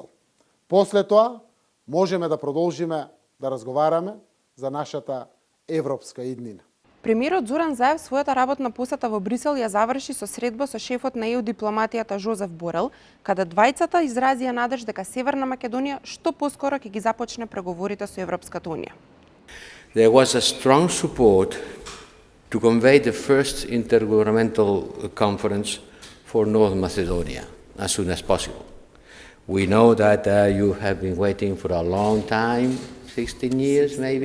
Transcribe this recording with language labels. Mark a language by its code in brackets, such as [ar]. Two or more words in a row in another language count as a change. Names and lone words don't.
[mk] После тоа можеме да продолжиме да разговараме за нашата европска иднина. Премиерот Зоран Заев својата работна посета во Брисел ја заврши со средба со шефот на ЕУ дипломатијата Жозеф Борел, каде двајцата изразија надеж дека Северна Македонија што поскоро ќе ги започне преговорите со Европската унија. [en] There was a strong support to convey the first intergovernmental conference for North Macedonia as soon as possible. We know that you have been waiting for a long time, 16 years maybe.